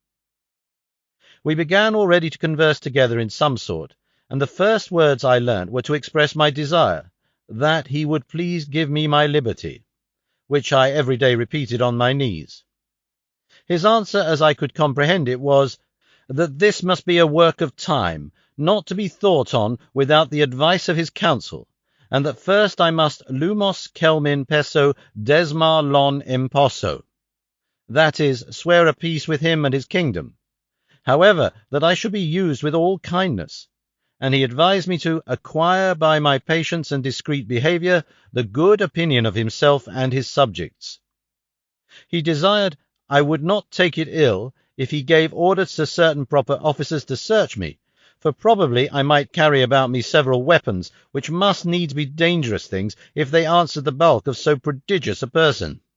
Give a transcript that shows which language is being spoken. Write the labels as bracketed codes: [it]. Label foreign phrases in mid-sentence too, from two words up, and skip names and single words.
[en] We began already to converse together in some sort, and the first words I learnt were to express my desire that he would please give me my liberty, which I every day repeated on my knees. His answer, as I could comprehend it, was that this must be a work of time, not to be thought on without the advice of his council, and that first I must lumos celmin pesso desmar lon imposso, that is, swear a peace with him and his kingdom. However, that I should be used with all kindness, and he advised me to acquire by my patience and discreet behaviour the good opinion of himself and his subjects. He desired I would not take it ill if he gave orders to certain proper officers to search me, for probably I might carry about me several weapons, which must needs be dangerous things if they answered the bulk of so prodigious a person.